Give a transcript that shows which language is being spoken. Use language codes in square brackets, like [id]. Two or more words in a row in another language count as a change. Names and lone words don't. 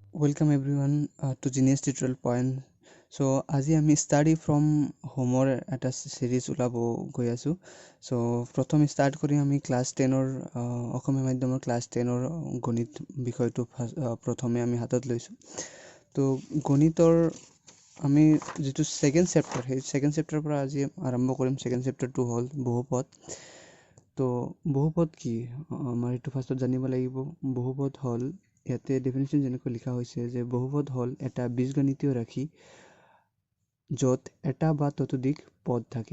[en] Welcome everyone to Genius Tutorial Point. [as] So আজি আমি [en] study from home [as] ৰ এটা series ওলাব গৈ আছো. So প্ৰথম start কৰি আমি class 10ৰ অসমীয়া মাধ্যমৰ class 10ৰ গণিত বিষয়টো প্ৰথমে আমি হাতত লৈছো. তো গণিতৰ আমি যেটো [en] second chapter [as] সেই [en] second chapter [as] পৰা আজি আৰম্ভ কৰিম. [en] Second chapter [as] টো হ'ল বহুপদ. তো বহুপদ কি আমাৰ এটো ফাৰ্ষ্টত জানিব লাগিব. বহুপদ হ'ল ইয়াতে ডেফিনিশ্যন যেনেকৈ লিখা হৈছে যে বহুপদ হ'ল এটা বীজগণিতীয় ৰাশি য'ত এটা বা ততোধিক পদ থাকে.